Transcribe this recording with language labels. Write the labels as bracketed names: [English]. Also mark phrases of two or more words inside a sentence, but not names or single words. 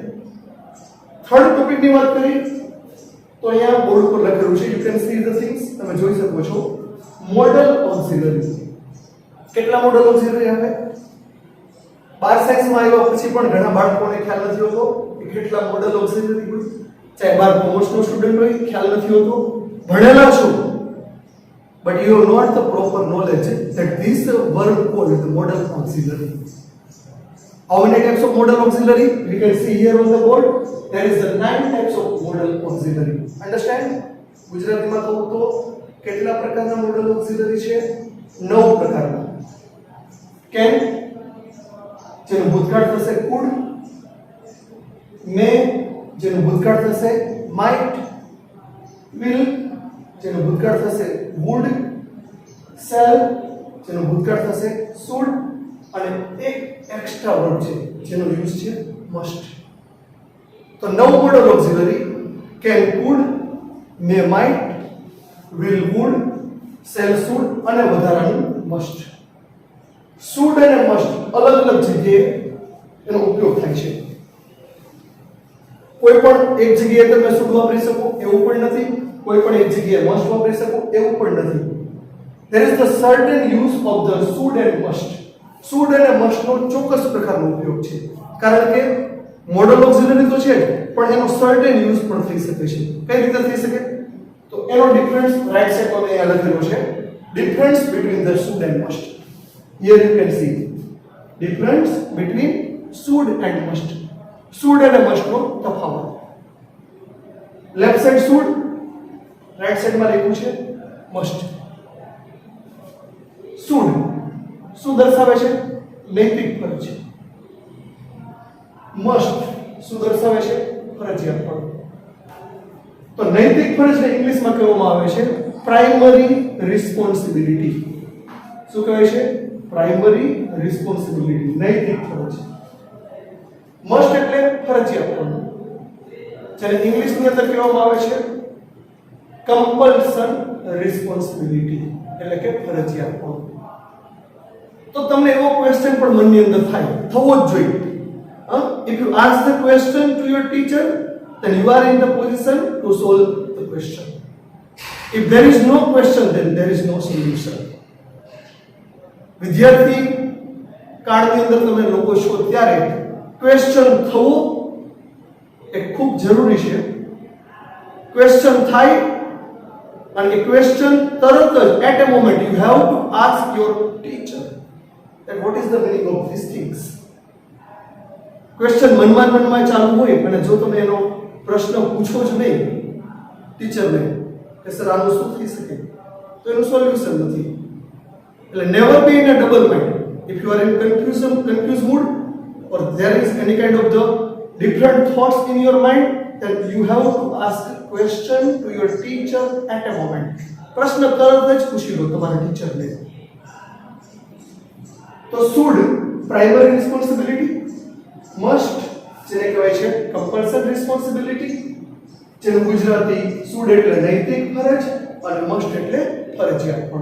[Gujarati] થર્ડ ટોપિકની વાત કરીએ તો અહીંયા બોર્ડ પર લખેલું છે [English] you can see the things [Gujarati] તમે જોઈ શકો છો. [English] modal auxiliary. [Gujarati] કેટલા [English] modal auxiliary [Gujarati] આવે? 12 સાયન્સમાં આવ્યા પછી પણ ઘણા બાળકોને ખ્યાલ નથી હોતો કે કેટલા [English] modal auxiliary [Gujarati] હોય. ચાહે 12 કોમર્સનો સ્ટુડન્ટ હોય ખ્યાલ નથી હોતો. ભણેલા છો [English] but you have not the proper knowledge that this verb called the modal auxiliary. How many types of modal auxiliary? We can see here on the board. There is the 9 types of modal auxiliary. Understand? [Gujarati] ગુજરાતીમાં કહું તો કેટલા પ્રકારના [English] modal auxiliary [Gujarati] છે? 9 પ્રકારના. Can જેનું ભૂતકાળ થશે could, may જેનું ભૂતકાળ થશે might, will જેનું ભૂતકાળ થશે would, shall જેનું ભૂતકાળ થશે should અને એક [English] extra verb [Gujarati] છે જેનો યુઝ છે must. તો 9 [English] modal auxiliary can, could, may, might, will, would, shall, should [Gujarati] અને વધારાનું must. should અને must અલગ અલગ જગ્યાએ એનો ઉપયોગ થાય છે. કોઈ પણ એક જગ્યાએ તમે should વાપરી શકો એવું પણ નથી, કોઈ પણ એક જગ્યાએ must વાપરી શકો એવું પણ નથી. [English] there is the certain use of the should and must. [Gujarati] should અને must નો ચોક્કસ પ્રકારનો ઉપયોગ છે કારણ કે [English] modal auxiliary [Gujarati] તો છે પણ એનો [English] certain use [Gujarati] પણ થઈ શકે છે. કઈ રીતે થઈ શકે? તો એનો ડિફરન્સ [English] right side [Gujarati] પર અહીંયા લખેલો છે. [English] difference between the should and must. here you can see difference between should and must. [Gujarati] should અને must નો તફાવત. [English] left side should, [Gujarati] રાઈટ સાઈડમાં લખ્યું છે must. should શું દર્શાવે છે? નૈતિક ફરજ. must શું દર્શાવે છે? ફરજિયાત ફરજ. તો નૈતિક ફરજને ઇંગ્લિશમાં કહેવામાં આવે છે [English] primary responsibility. [Gujarati] શું કહેવાય છે? [English] primary responsibility, [Gujarati] નૈતિક ફરજ. મસ્ટ એટલે ફરજિયાત ફરજ, જેને ઇંગ્લિશની અંદર કહેવામાં આવે છે [English] compulsion responsibility [Gujarati] એટલે કે ફરજિયાત ફરજ. તો તમને એવો ક્વેશ્ચન પણ મનની અંદર થાય, થવો જ જોઈએ. [English] If you ask the question to your teacher, then you are in the position to solve the question. If there is no question, then there is no solution. [Gujarati] વિદ્યાર્થી કાળની અંદર તમે લોકો છો ત્યારે ક્વેશ્ચન થવું એ ખૂબ જરૂરી છે. ક્વેશ્ચન થાય અને ક્વેશ્ચન તરત જ [English] at a moment you have to ask your teacher that what is the meaning of these things. [Gujarati] ક્વેશ્ચન મનમાં ચાલુ હોય અને જો તમે એનો પ્રશ્ન પૂછો જ નહીં ટીચરને કે સર આનું શું થઈ શકે, તો એનું સોલ્યુશન નથી. [English] એટલે never be in a double mind. If you are in confuse mood or there is any kind of the different thoughts in your mind, then you have to ask question to your teacher at a moment. [Gujarati] પ્રશ્ન તરત જ પૂછી લો તમારા ટીચરને. તો [English] should primary responsibility, [Gujarati] must જેને કહેવાય છે [English] compulsory responsibility, [Gujarati] જેનું ગુજરાતી should એટલે નૈતિક ફરજ અને must એટલે ફરજિયાતપણું.